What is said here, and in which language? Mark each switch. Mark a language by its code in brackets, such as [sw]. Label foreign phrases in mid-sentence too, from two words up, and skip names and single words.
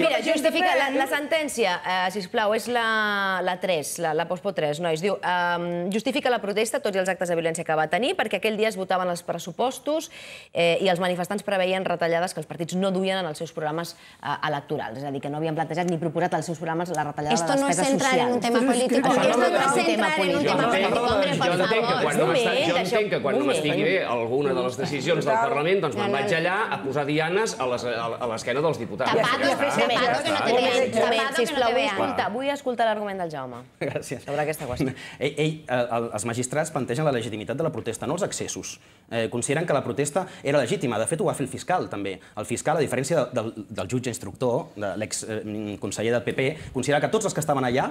[ca] Mira, justifica la sentència, sisplau, és la 3, la postpo 3, nois. Diu, justifica la protesta, tots i els actes de violència que va tenir, perquè aquell dia es votaven els pressupostos i els manifestants preveien retallades que els partits no duien en els seus programes electorals. És a dir, que no havien plantejat ni proposat als seus programes la retallada de despeses socials. [es] Esto no es entrar en un tema político. Esto no es entrar en un tema político. Hombre, por favor. [ca] Jo entenc que quan no m'estigui bé alguna de les decisions del Parlament, doncs me'n vaig allà a posar dianes a l'esquena dels diputats. [es] Tapado que no te vean. [ca] Vull escoltar l'argument del Jaume. Gràcies. Sobre aquesta qüestió. Els magistrats plantegen la legitimitat de la protesta, no els excessos. Consideren que la protesta era legítima. De fet, ho va fer el fiscal, també. El fiscal, a diferència del jutge instructor, de l'exconseller del PP, considera que tots els que estaven allà...